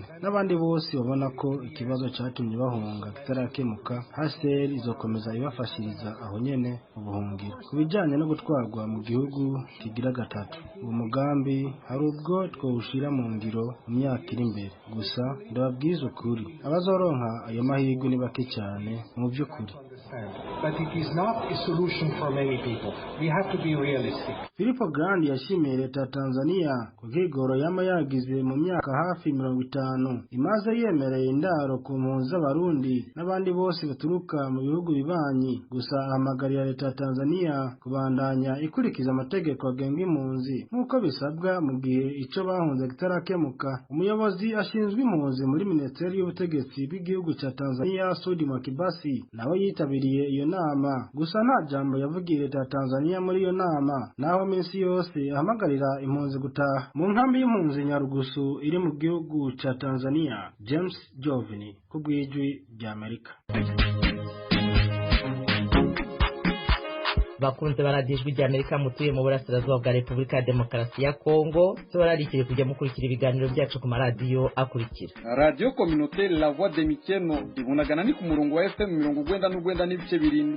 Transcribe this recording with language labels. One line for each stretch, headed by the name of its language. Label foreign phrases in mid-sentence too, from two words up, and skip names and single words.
Rundi: N'abandi bose babona ko ikibazo cyatumye bahunga kitarakemuka, HCR izokomeza ibafashiriza aho nyene mu buhungiro. Kubijanye no gutwarwa mu gihugu kigira gatatu, umugambi hari ubwo twawushira mu ngiro mu myaka iri imbere. Gusa ndababwiza ukuri, abazoronka ayo mahirwe ni bake cyane mu by'ukuri.
English: But it is not a solution for many people. We have to be realistic.
Rundi: Filippo Grandi yashimiye leta ya Tanzania ku bwigoro yama yagize mu myaka hafi 50 imaze yemereye indaro ku mpunzi z'abarundi n'abandi bose baturuka mu bihugu bibanyi. Gusa ahamagarira leta ya Tanzania kubandanya ikurikiza amategeko agenga impunzi nk'uko bisabwa mu gihe ico bahunze kitarakemuka. Umuyobozi ashinzwe impunzi muri Minisiteri y'Ubutegetsi bw'igihugu cya Tanzania Sudi Mwakibasi nawe yitabiriye iyo nama. Gusa nta jambo yavugiye leta ya Tanzania muri iyo nama, naho minsi yose ahamagarira impunzi gutaha. Mu nkambi y'impunzi Nyarugusu iri mu gihugu cya Tanzania, James Jovini ku bw'ijwi rya Amerika. Bakunze baradijwe rya Amerika mutuye mu burasirazuba bwa Repubulika ya Demokarasi ya Kongo, tubararikiye kujya mukurikira ibiganiro byacu ku maradiyo akurikira. Radio Communautaire La Voix de Mikeno ibunagana ni ku murongo wa FM 99 n'ibice birindwi.